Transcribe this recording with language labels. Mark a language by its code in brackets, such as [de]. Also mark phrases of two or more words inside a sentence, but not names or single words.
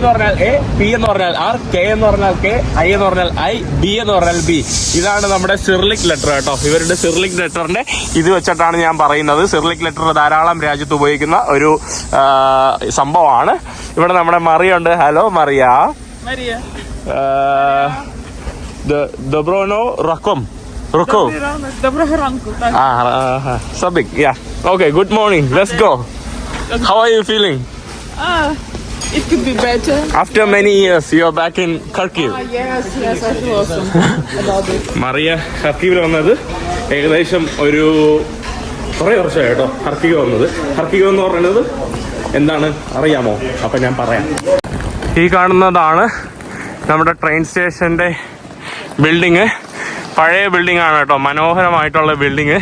[ml] പറഞ്ഞാൽ എ, പി എന്ന് പറഞ്ഞാൽ ആർ, കെ എന്ന് പറഞ്ഞാൽ കെ, ഐ എന്ന് പറഞ്ഞാൽ ഐ, ബി എന്ന് പറഞ്ഞാൽ ബി. ഇതാണ് നമ്മുടെ സിറിലിക് ലെറ്റർ കേട്ടോ. ഇവരുടെ സിറിലിക് ലെറ്ററിന്റെ ഇത് വെച്ചിട്ടാണ് ഞാൻ പറയുന്നത്. സിറിലിക് ലെറ്റർ ധാരാളം രാജ്യത്ത് ഉപയോഗിക്കുന്ന ഒരു സംഭവമാണ്. ഇവിടെ നമ്മുടെ മറിയുണ്ട്. ഹലോ മറിയ. [uk] Доброго ранку. [en] Sabik. Yeah. Okay. Good morning. Let's go. How are you feeling? It could be better. After many years, you are back in Kharkiv. Yes, I feel awesome about it. [ml] മറിയ ഖർക്കീവിൽ വന്നത് ഏകദേശം ഒരു കുറേ വർഷമായി കേട്ടോ. ഖർക്കീവ് വന്നത്. ഖർക്കീവ് എന്ന് പറയുന്നത് എന്താണ് അറിയാമോ? അപ്പം ഞാൻ പറയാം. ഈ കാണുന്നതാണ് നമ്മുടെ ട്രെയിൻ സ്റ്റേഷൻ്റെ ബിൽഡിങ്. പഴയ ബിൽഡിംഗ് ആണ് കേട്ടോ, മനോഹരമായിട്ടുള്ള ബിൽഡിങ്.